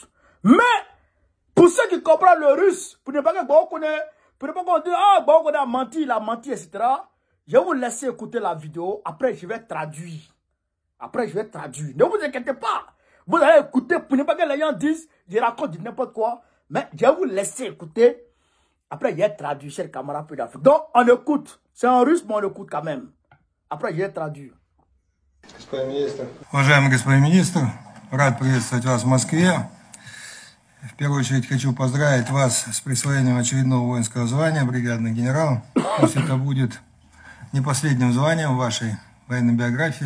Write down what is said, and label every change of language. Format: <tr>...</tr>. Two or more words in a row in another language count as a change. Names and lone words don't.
<fr>Mais, pour ceux qui comprennent le russe, pour ne pas qu'on dise, ah, on a menti, il a menti, etc., je vais vous laisser écouter la vidéo, après je vais traduire. Ne vous inquiétez pas. Vous allez écouter pour ne pas que les gens disent, je raconte n'importe quoi. Mais je vais vous laisser écouter. Après, je vais traduire, chers camarades d'Afrique. Donc, on écoute. C'est en russe, mais on écoute quand même. Après, je vais traduire.</fr> <ru>Уважаемый господин министр, рад приветствовать вас в Москве. В первую очередь хочу поздравить вас с присвоением очередного воинского звания бригадный генерал. Пусть это будет не последним званием в вашей военной биографии.</ru>